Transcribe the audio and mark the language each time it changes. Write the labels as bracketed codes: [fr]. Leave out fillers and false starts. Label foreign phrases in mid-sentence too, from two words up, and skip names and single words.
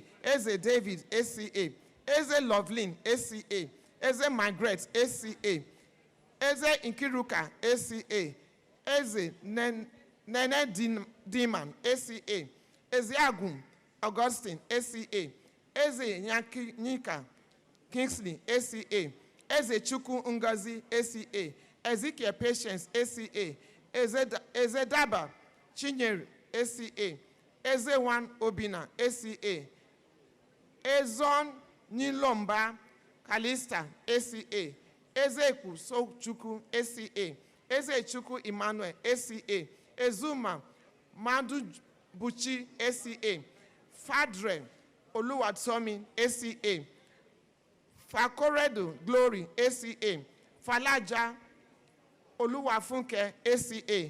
[en] Eze David, ACA. Eze Lovelyn, ACA. Eze Margaret, ACA. Eze Inkiruka, ACA. Eze Nene Diman, ACA. Eze Agum Augustine, ACA. Eze Nyika Kingsley, ACA. Eze Chuku Ngozi, ACA. Ezekiel Patience, ACA. Eze Daba Chinyere, ACA. Eze Wan Obina, ACA. Ezon Nilomba Kalista, ACA. Eze So Chuku, ACA. Eze Chuku Emmanuel, ACA. Ezuma Madu Buchi, ACA. Fadre Oluwatomi, ACA. Fakoredo Glory, ACA. Falaja Oluwafunke, ACA.